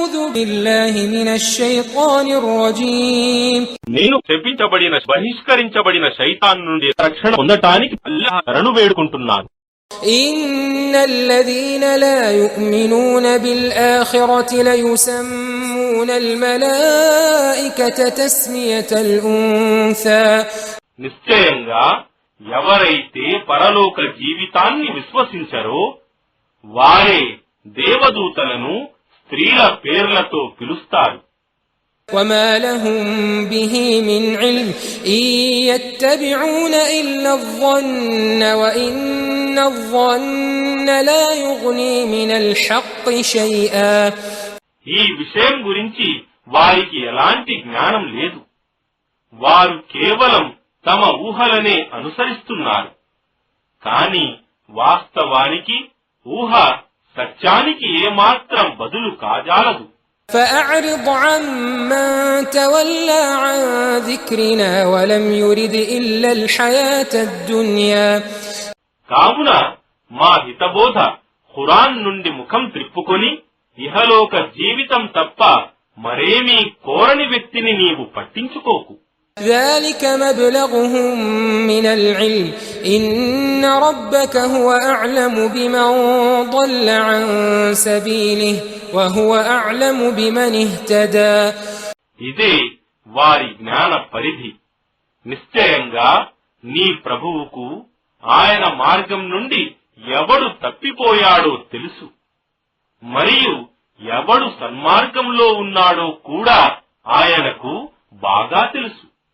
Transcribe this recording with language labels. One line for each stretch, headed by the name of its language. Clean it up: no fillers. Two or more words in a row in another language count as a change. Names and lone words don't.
Arabic: بالله من الشيطان الرجيم
Telugu: నేను శపించబడిన బహిష్కరించబడిన శైతాన్ నుండి రక్షణ పొందటానికి అల్లాహ్ను వేడుకుంటున్నాను.
Arabic: إن الذين لا يؤمنون بالآخرة ليسمون الملائكة تسمية الأنثى
Telugu: నిశ్చయంగా ఎవరైతే పరలోక జీవితాన్ని విశ్వసించరో వారే దేవదూతలను స్త్రీల పేర్లతో పిలుస్తారు.
Arabic: وما لهم به من علم إن يتبعون إلا الظن وإن الظن لا يغني من الحق شيئا.
Telugu: ఈ విషయం గురించి వారికి ఎలాంటి జ్ఞానం లేదు. వారు కేవలం తమ ఊహలనే అనుసరిస్తున్నారు. కానీ వాస్తవానికి ఊహ సత్యానికి ఏమాత్రం బదులు కాజాలదు.
Arabic: فأعرض عمن تولى عن ذكرنا ولم يرد إلا الحياة الدنيا.
Telugu: కావున మా హితబోధ ఖురాన్ నుండి ముఖం త్రిప్పుకొని ఇహలోక జీవితం తప్ప మరేమీ కోరని వ్యక్తిని నీవు పట్టించుకోకు.
Arabic: ذلك مبلغهم من العلم إن ربك هو أعلم بمن ضل عن سبيله وهو أعلم بمن اهتدى.
Telugu: ఇదే వారి జ్ఞాన పరిధి. నిశ్చయంగా నీ ప్రభువుకు ఆయన మార్గం నుండి ఎవడు తప్పిపోయాడో తెలుసు, మరియు ఎవడు సన్మార్గంలో ఉన్నాడో కూడా ఆయనకు బాగా తెలుసు.